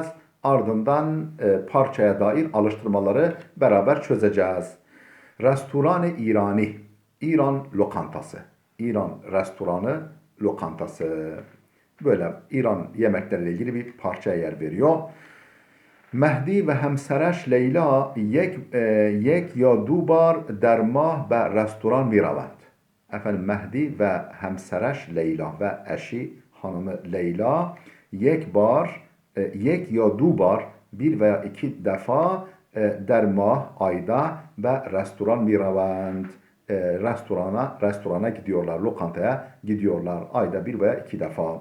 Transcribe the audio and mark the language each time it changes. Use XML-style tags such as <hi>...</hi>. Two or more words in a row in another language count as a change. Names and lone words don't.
<tr>Ardından parçaya dair alıştırmaları beraber çözeceğiz.</tr> <fa>رستوران ایرانی,</fa> <tr>İran lokantası. İran restoranı lokantası. Böyle İran yemekleriyle ilgili bir parçaya yer veriyor.</tr> <fa>مهدی و همسرش لیلا یک یا دو بار در ماه به رستوران می روند.</fa> <tr>Efendim Mehdi ve hemsereş Leyla ve eşi hanımı Leyla</tr> <fa>یک یا دو بار</fa> <tr>bir veya iki defa</tr> <fa>در ماه</fa> <tr>ayda ve</tr> <fa>رستوران می روند</fa> <tr>restorana gidiyorlar, lokantaya gidiyorlar ayda bir veya iki defa.</tr>